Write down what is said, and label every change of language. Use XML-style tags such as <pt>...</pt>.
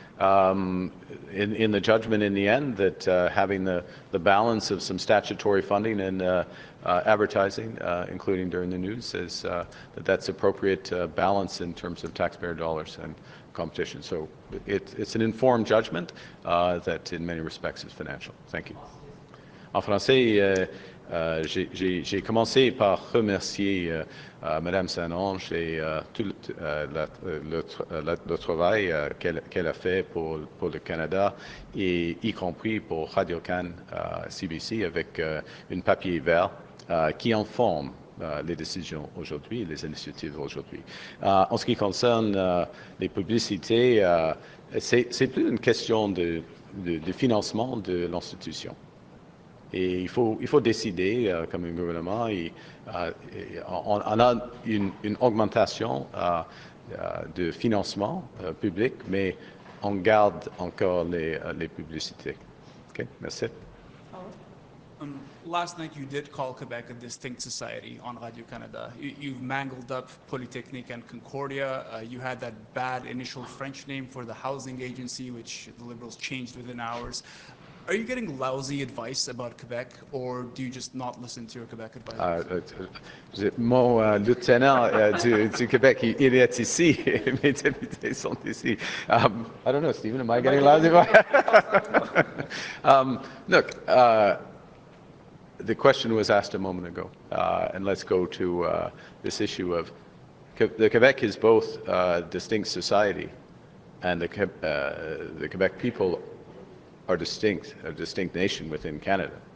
<en>In the judgment in the end that having the balance of some statutory funding and advertising, including during the news, is that's appropriate balance in terms of taxpayer dollars and competition. So it's an informed judgment that in many respects is financial. Thank you.</en> <fr>En français, j'ai commencé par remercier Madame Saint-Onge et tout le travail qu'elle a fait pour le Canada, et y compris pour Radio-Can CBC avec un papier vert qui informe les décisions aujourd'hui, les initiatives aujourd'hui. En ce qui concerne les publicités, c'est plus une question de financement de l'institution. Et il faut décider, comme un gouvernement, on a une augmentation de financement public, mais on garde encore les publicités. OK, merci.</fr> <en>Last night you did call Quebec a distinct society on Radio-Canada. You've mangled up Polytechnique and Concordia. You had that bad initial French name for the housing agency, which the Liberals changed within hours. Are you getting lousy advice about Quebec, or do you just not listen to your Quebec advisors?</en> <fr>Mon lieutenant du Québec, il est ici. Mes députés sont ici.</fr> <en>I don't know, Stephen, am I getting lousy? Look, the question was asked a moment ago, and let's go to this issue of the Quebec is both a distinct society, and the Quebec people are distinct, a distinct nation within Canada.</en>